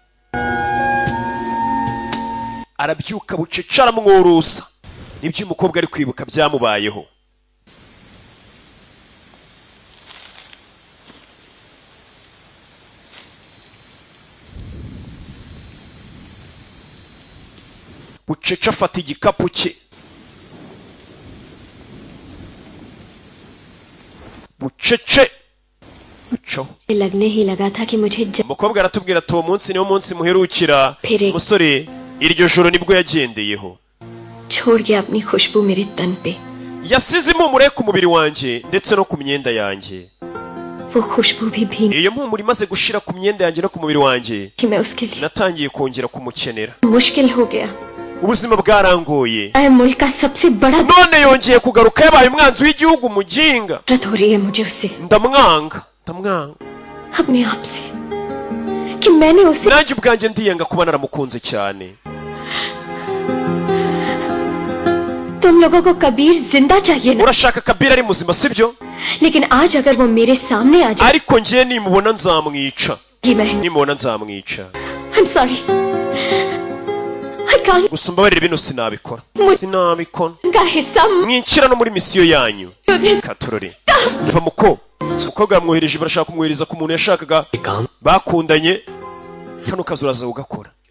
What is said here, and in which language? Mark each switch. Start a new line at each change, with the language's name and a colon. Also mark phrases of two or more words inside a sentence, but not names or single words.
Kinyarwanda: arabyuka bucece aramwurusa nibyo umukobwa ari kwibuka byamubayeho bucece afata igikapu cye bucece buco
Hindi: लगने ही लगा था कि मुझे
Kinyarwanda: umukobwa aratubwira ati uwo munsi niwo munsi muherukira umusore iryo joro nibwo yagendeyeho
Hindi: छोड़ गया अपनी खुशबू मेरे तन पे
Kinyarwanda: yasize impumuro ku mubiri wanjye ndetse no ku myenda yanjye
Hindi: वो खुशबू भी भीग
Kinyarwanda: iyo mpumuro imaze gushira ku myenda yanjye no ku mubiri wanjye
Hindi: कि मैं उसके लिए
Kinyarwanda: natangiye kongera kumukenera
Hindi: मुश्किल हो गया
Kinyarwanda: ubuzima bwarangoye
Hindi: मैं मुल्क का सबसे बड़ा
Kinyarwanda: none yongeye kugaruka yabaye umwanzi w'igihugu muginga
Hindi: नफरत हो रही है मुझे उससे
Kinyarwanda: ndamwanga
Hindi: अपने आप से कि मैंने उसे
Kinyarwanda: nanjye ubwanjye ndiyanga kuba naramukunze cyane
Hindi: तुम लोगों को कबीर जिंदा चाहिए ना
Kinyarwanda: urashaka Kabira ari muzima sibyo
Hindi: लेकिन आज अगर वो मेरे सामने आ जाए
Kinyarwanda: ariko ngiye nimubona nzamwica
Hindi: कि मैं
Kinyarwanda: nimubona nzamwica
English: I'm sorry
Kinyarwanda: gusa mbabarira bino sinabikora mwincira no muri misiyo yanyu katurore mva muko umukobwa yamwohereje barashaka kumwohereza ku muntu yashakaga bakundanye kano kazi uraza ugakora